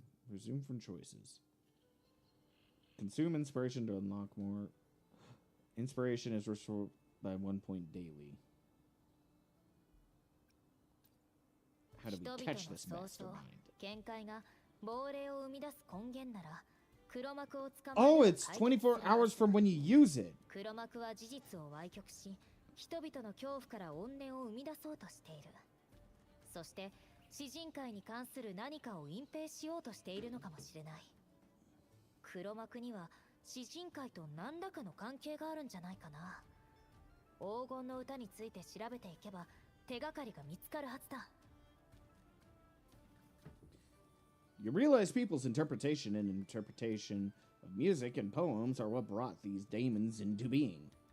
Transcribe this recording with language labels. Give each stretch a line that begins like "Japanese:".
English: Resume from choices. Consume inspiration to unlock more. Inspiration is restored by 1 point daily. How do we catch this mastermind?
Japanese: 見解が亡霊を生み出す根源なら、黒幕を捕まえる。
English: Oh, it's 24 hours from when you use it.
Japanese: 黒幕は事実を歪曲し、人々の恐怖から怨念を生み出そうとしている。そして詩人会に関する何かを隠蔽しようとしているのかもしれない。黒幕には詩人会と何らかの関係があるんじゃないかな。黄金の歌について調べていけば手がかりが見つかるはずだ。
English: You realize people's interpretation and interpretation of music and poems are what brought these daemons into being.